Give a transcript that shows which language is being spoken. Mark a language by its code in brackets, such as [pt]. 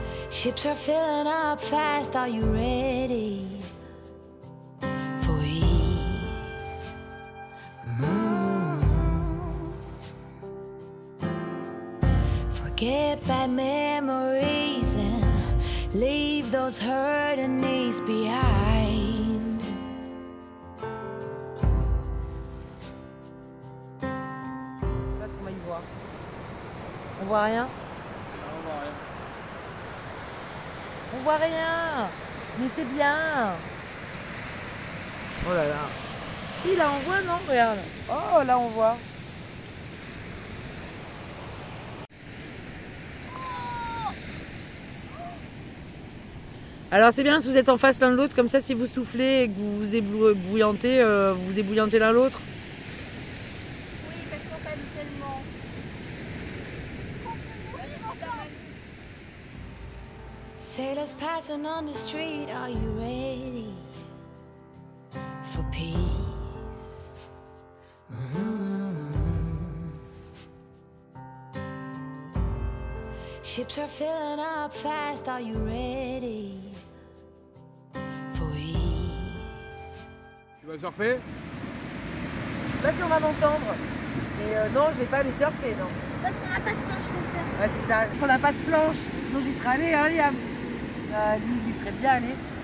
[en] Ships are filling up fast, are you ready for ease? Forget bad memories and leave those hurting knees behind. [fr] Je sais pas ce qu'on va y voir. On voit rien? On voit rien. Mais c'est bien. Oh là là. Si, là on voit, non? Regarde. Oh, là on voit. Alors c'est bien si vous êtes en face l'un de l'autre, comme ça si vous soufflez et que vous vous ébouillantez, vous ébouillantez l'un l'autre. Oui, parce qu'on s'habille tellement. [en] Sailors passing on the street, are you ready for peace? Ships are filling up fast, are you ready for ease? [fr] Tu vas surfer? Je sais pas si on va m'entendre, mais non, je vais pas aller surfer, non. Parce qu'on n'a pas de planche de surf. Ouais, c'est ça. On n'a pas de planche, sinon j'y serais allé, hein, Liam. Lui, il y serait bien allé.